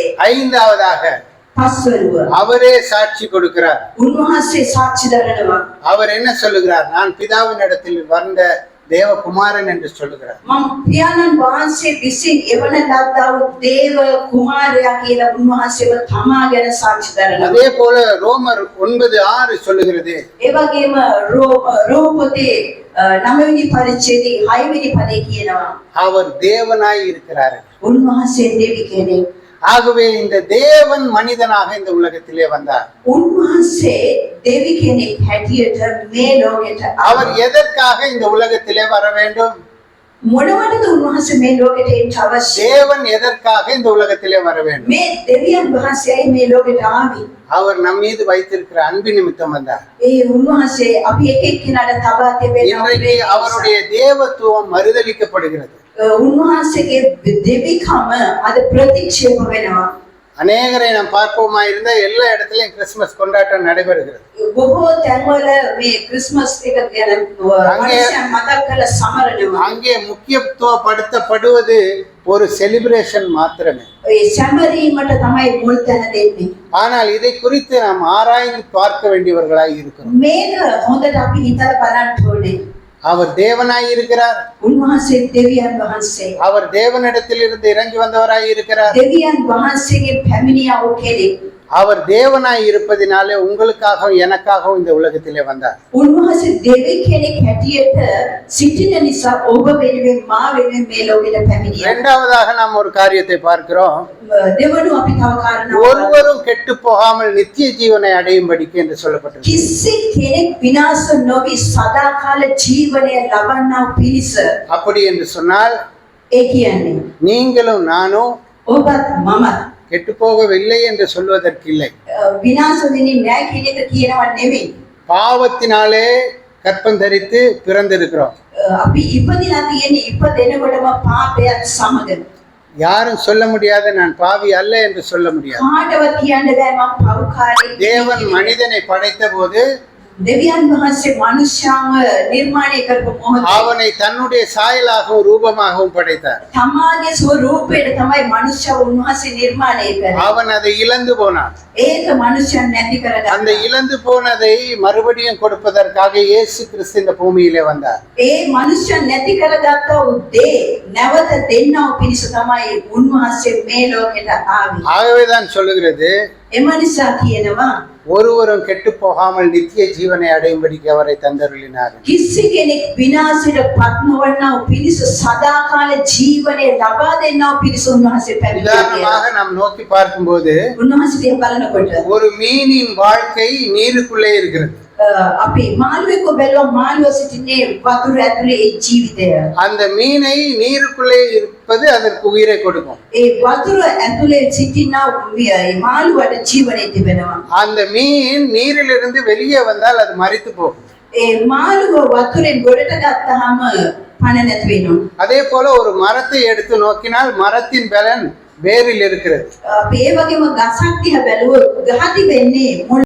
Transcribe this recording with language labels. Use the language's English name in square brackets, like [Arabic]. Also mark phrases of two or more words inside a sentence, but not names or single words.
[Tamil] ஐந்தாவதாக [Sinhala] පස්වනුව [Tamil] அவரே சாட்சி கொடுக்கிறார். [Sinhala] උන්වහන්සේ සාක්ෂි දරනවා. [Tamil] அவர் என்ன சொல்லுகிறார்? [Sinhala] நான் பிதாவின் இடத்தில் வந்த தேவகுமாரன் என்று சொல்லுகிறார். මම පියාණන් වහන්සේ විසින් එවන ලද්දා වූ දේව කුමාරයා කියලා උන්වහන්සේව තමා ගැන සාක්ෂි දරනවා. [Tamil] அதே போல ரோமர் 9:6 சொல்லுகிறது [Sinhala] ඒ වගේම රෝම පොතේ 9 වෙනි පරිච්ඡේදයේ 6 වෙනි පදේ කියනවා [Tamil] அவர் தேவனாய் இருக்கிறார். [Sinhala] උන්වහන්සේ දෙවි කෙනෙක්. [Tamil] ஆகவே இந்த தேவன் மனிதனாக இந்த உலகத்திலே வந்தார். [Sinhala] උන්වහන්සේ දෙවි කෙනෙක් හැටියට මේ ලෝකෙට [Tamil] அவர் எதற்காக இந்த உலகத்திலே வர வேண்டும்? [Sinhala] මොනවටද උන්වහන්සේ මේ ලෝකෙට එන්න අවශ්‍ය? [Tamil] தேவன் எதற்காக இந்த உலகத்திலே வர வேண்டும்? [Sinhala] මේ දෙවියන් වහන්සේයි මේ ලෝකෙට ආවේ. [Tamil] அவர் நம் மீது வைத்திருக்கிற அன்பு நிமித்தம் வந்தார். [Sinhala] ඒ උන්වහන්සේ අපි එක එක්කිනාට තබා තිබෙන [Tamil] இன்றைக்கு அவருடைய தேவத்துவம் மறுதலிக்கப்படுகிறது. [Sinhala] උන්වහන්සේගේ දෙවිකම අද ප්‍රතික්ෂේප වෙනවා. [Tamil] அநேகரை நாம் பார்ப்போமா இருந்தா எல்லா இடத்துலயும் கிறிஸ்துமஸ் கொண்டாட்டம் நடைபெறுகிறது. [Sinhala] බොහෝ තැන්වල මේ ක්‍රිස්මස් එක ගැන මනුෂ්‍යයන් මතක් කරලා සමරනවා. [Tamil] அங்கே முக்கியத்துவப்படுத்தப்படுவது ஒரு செலிப்ரேஷன் மாத்திரமே. [Sinhala] ඒ සැමරීමට තමයි මුල් තැන දෙන්නේ. [Tamil] ஆனால் இதை குறித்து நாம் ஆராய்ந்து பார்க்க வேண்டியவர்களாய் இருக்கிறோம். [Sinhala] මේක හොඳට අපි හිතලා බලන්න ඕනේ. [Tamil] அவர் தேவனாய் இருக்கிறார். [Sinhala] උන්වහන්සේ දෙවියන් වහන්සේ. [Tamil] அவர் தேவனிடத்தில் இருந்து இறங்கி வந்தவராய் இருக்கிறார். [Sinhala] දෙවියන් වහන්සේගේ පැමිණියා වූ කෙනෙක්. [Tamil] அவர் தேவனாய் இருப்பதினாலே உங்களுக்காகவும் எனக்காகவும் இந்த உலகத்திலே வந்தார். [Sinhala] උන්වහන්සේ දෙවියෙක් කෙනෙක් හැටියට සිටින නිසා ඔබ වෙනුවෙන් මා වෙනුවෙන් මේ ලෝකෙට පැමිණියා. [Tamil] இரண்டாவதாக நாம் ஒரு காரியத்தை பார்க்கிறோம். [Sinhala] දෙවනුව අපි තව කාරණාවක් [Tamil] ஒருவரும் கெட்டு போகாமல் நித்திய ஜீவனை அடையும்படிக்கு என்று சொல்லப்பட்டது. [Sinhala] කිසි කෙනෙක් විනාශ නොවි සදාකාල ජීවනය ලබන්නා පිණිස. [Tamil] அப்படி என்று சொன்னால் [Sinhala] ඒ කියන්නේ [Tamil] நீங்களும் நானும் [Sinhala] ඔබත් මමත් [Tamil] கெட்டு போகவில்லை என்று சொல்வதற்கு இல்லை. [Sinhala] විනාශ වෙන්නේ නැහැ කියන එක කියනවා නෙවෙයි. [Tamil] பாவத்தினாலே கற்பம் தரித்து பிறந்திருக்கிறோம். [Sinhala] අපි ඉපදිලා තියෙන්නේ ඉපදෙනකොටම පාපයත් සමග. [Tamil] யாரும் சொல்ல முடியாத நான் பாவி அல்ல என்று சொல்ல முடியாது. [Sinhala] කාටවත් කියන්න බෑ මම පව්කාරයෙක්. [Tamil] தேவன் மனிதனை படைத்த போது [Sinhala] දෙවියන් වහන්සේ මනුෂ්‍යව නිර්මාණය කරපු මොහොතේ [Tamil] அவனை தன்னுடைய சாயலாகவும் ரூபமாகவும் படைத்தார். [Sinhala] තමාගේ ස්වරූපයට තමයි මනුෂ්‍යව උන්වහන්සේ නිර්මාණය කරේ. [Tamil] அவன் அதை இழந்து போனான். [Sinhala] ඒක මනුෂ්‍යයන් නැති [Tamil] அந்த [Sinhala] කරගත්තා. [Tamil] இழந்து போனதை மறுபடியும் கொடுப்பதற்காக இயேசு கிறிஸ்து இந்த பூமியிலே வந்தார். [Sinhala] ඒ මනුෂ්‍යයන් නැති කරගත්තා උදේ නැවත දෙන්නව පිණිස තමයි උන්වහන්සේ මේ ලෝකෙට ආවේ. [Tamil] ஆகவேதான் சொல்லுகிறது, [Sinhala] එම නිසා කියනවා [Tamil] ஒருவரும் கெட்டு போகாமல் நித்திய ஜீவனை அடையும்படிக்கு அவரை தந்தருளினார். [Sinhala] කිසි කෙනෙක් විනාශයට පත් නොවන්නව පිණිස සදාකාල ජීවනය ලබා දෙන්නව පිණිස උන්වහන්සේ පැමිණියා. [Tamil] உதாரணமாக நாம் நோக்கி பார்க்கும்போது [Sinhala] උන්වහන්සේ දිහා බලනකොට [Tamil] ஒரு மீனின் வாழ்க்கை நீருக்குள்ளே இருக்கிறது. [Sinhala] අපි මාළුවෙක් බැලුවා මාළුවා සිටින්නේ වතුර ඇතුලේ ඒ ජීවිතය. [Tamil] அந்த மீனை நீருக்குள்ளே இருப்பது அதற்கு உயிரை கொடுக்கும். [Sinhala] ඒ වතුර ඇතුලේ සිටින මාළුවට ජීවනය තිබෙනවා. [Tamil] அந்த மீன் நீரிலிருந்து வெளியே வந்தால் அது மரித்து போகும். [Sinhala] ඒ මාළුව වතුරෙන් ගොඩට ගත්තාම පණ නැති වෙනවා. [Tamil] அதே போல ஒரு மரத்தை எடுத்து நோக்கினால் மரத்தின் பலன் வேரில் இருக்கிறது. [Sinhala] අපි ඒ වගේම ගසක් දිහා බැලුවොත් ගහ තිබෙන්නේ මුල්